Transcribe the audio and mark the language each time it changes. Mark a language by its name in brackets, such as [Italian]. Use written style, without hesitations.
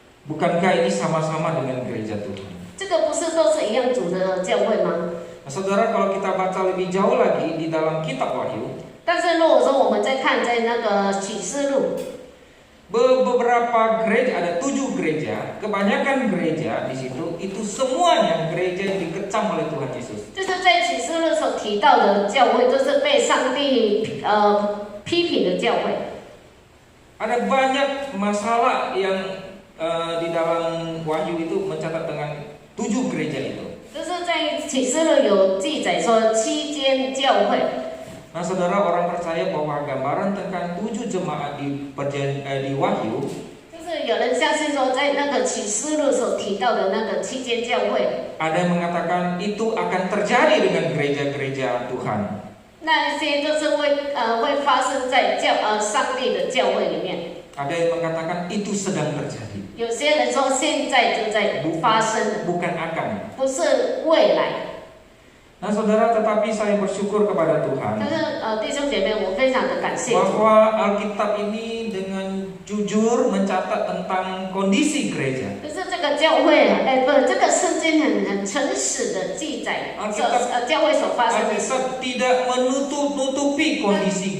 [Indonesian] Bukankah ini sama-sama dengan gereja Tuhan? [Chinese] 这个不是都是一样组的教会吗？ [Indonesian] Nah, saudara, kalau kita baca lebih jauh lagi di dalam kitab Wahyu, [Chinese] 但是如果说我们在看在那个启示录， [Indonesian] beberapa gereja, ada 7 gereja, kebanyakan gereja di situ itu semuanya gereja yang dikecam oleh Tuhan Yesus. [Chinese] 就是在启示录所提到的教会，都是被上帝批评的教会。 [Indonesian] Ada banyak masalah yang di dalam Wahyu itu mencatat dengan 7 gereja itu. [Chinese] 就是在启示录有记载说7间教会。 [Indonesian] Nah, saudara, orang percaya bahwa gambaran tentang 7 jemaat di Wahyu [Chinese] 就是有人相信说，在那个启示录所提到的那个7间教会， [Indonesian] ada yang mengatakan itu akan terjadi dengan gereja-gereja Tuhan. [Chinese] 那些就是会发生在上帝的教会里面。 [Indonesian] Ada yang mengatakan itu sedang terjadi. [Chinese] 有些人说现在就在发生， [Indonesian] Bukan akan. [Chinese] 不是未来。 [Indonesian] Nah, saudara, tetapi saya bersyukur kepada [Chinese] 但 [Indonesian] Tuhan [Chinese] 是弟兄姐妹，我非常的感谢主， [Indonesian] bahwa Alkitab ini dengan jujur mencatat tentang kondisi gereja. [Chinese] 就是这个教会这个圣经很诚实的记载教会所发生的事， [Indonesian] Alkitab tidak menutup-nutupi kondisi